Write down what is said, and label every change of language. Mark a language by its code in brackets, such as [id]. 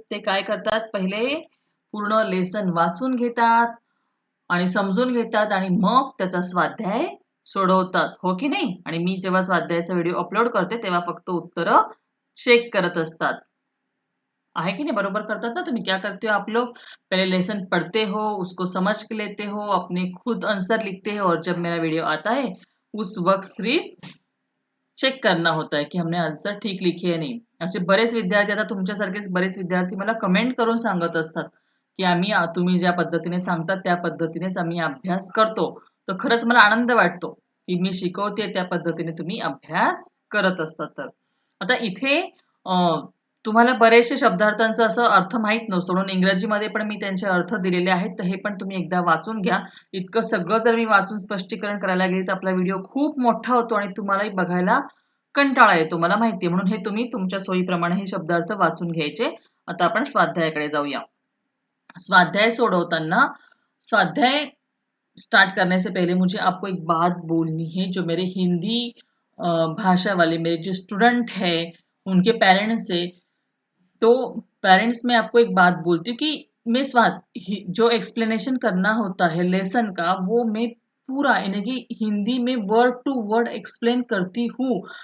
[mr] ते काय करतात, पहिले पूर्ण लेसन वाचून घेतात आणि समजून घेतात आणि मग त्याचा स्वाध्याय सोडवतात, हो की नाही? आणि मी जेव्हा स्वाध्यायाचा व्हिडिओ अपलोड करते तेव्हा फक्त उत्तरं चेक करत असतात. आहे कि नहीं? बरोबर करतात ना तुम्ही? [hi] क्या करते हो आप लोग? पहले लेसन पढ़ते हो, उसको समझ के लेते हो, अपने खुद आंसर लिखते हो और जब मेरा वीडियो आता है उस वक्त सिर्फ चेक करना होता है की हमने आन्सर ठीक लिखी [mr] आहे नाही. असे बरेच विद्यार्थी, आता तुमच्यासारखेच बरेच विद्यार्थी मला कमेंट करून सांगत असतात की तुम्ही ज्या पद्धतीने सांगतात त्या पद्धतीनेच आम्ही अभ्यास करतो. तर खरंच मला आनंद वाटतो की मी शिकवते त्या पद्धतीने तुम्ही अभ्यास करत असतात. तर आता इथे तुम्हाला बरेचसे शब्दार्थांचा असं अर्थ माहीत नसतो, म्हणून इंग्रजीमध्ये पण मी त्यांचे अर्थ दिलेले आहेत. तर हे पण तुम्ही एकदा वाचून घ्या. इतकं सगळं जर मी वाचून स्पष्टीकरण करायला गेले तर आपला व्हिडिओ खूप मोठा होतो आणि तुम्हालाही बघायला कंटाळा येतो, मला माहिती आहे. म्हणून हे तुम्ही तुमच्या सोयीप्रमाणे हे शब्दार्थ वाचून घ्यायचे. आता आपण स्वाध्यायाकडे जाऊया. स्वाध्याय सोडवताना [hi] स्वाध्याय स्टार्ट करने से पहले मुझे आपको एक बात बोलनी है। जो मेरे हिंदी भाषा वाले मेरे जो स्टूडेंट है उनके पेरेंट्स से, तो पेरेंट्स में आपको एक बात बोलती हूँ कि मैं जो एक्सप्लेनेशन करना होता है लेसन का वो मैं पूरा यानी कि हिंदी में वर्ड टू वर्ड एक्सप्लेन करती हूँ।